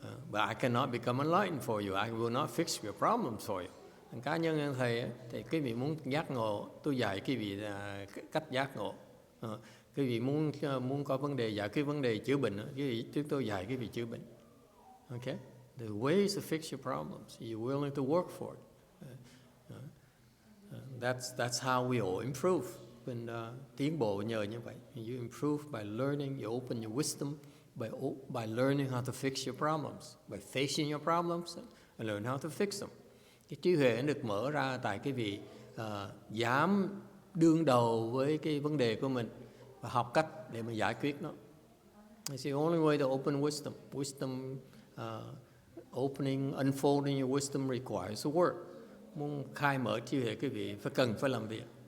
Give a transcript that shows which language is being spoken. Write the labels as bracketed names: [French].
[English] But I cannot become enlightened for you. I will not fix your problems for you. [Vietnamese] Cá nhân thầy thì quý vị muốn giác ngộ, tôi dạy quý vị cách giác ngộ. Quý vị muốn có vấn đề, giải quyết vấn đề chữa bệnh, chúng tôi dạy quý vị chữa bệnh. [English] Okay? The ways to fix your problems. You're willing to work for it. That's how we all improve. [Vietnamese] Mình tiến bộ nhờ như vậy. [English] You improve by learning, you open your wisdom by learning how to fix your problems, by facing your problems and learn how to fix them. [Vietnamese] Cái trí huệ được mở ra tại cái vị dám đương đầu với cái vấn đề của mình và học cách để mà giải quyết nó. [English] It's the only way to open wisdom. Wisdom, opening, unfolding your wisdom requires a work. [Vietnamese] Muốn khai mở trí huệ quý vị cần phải làm việc.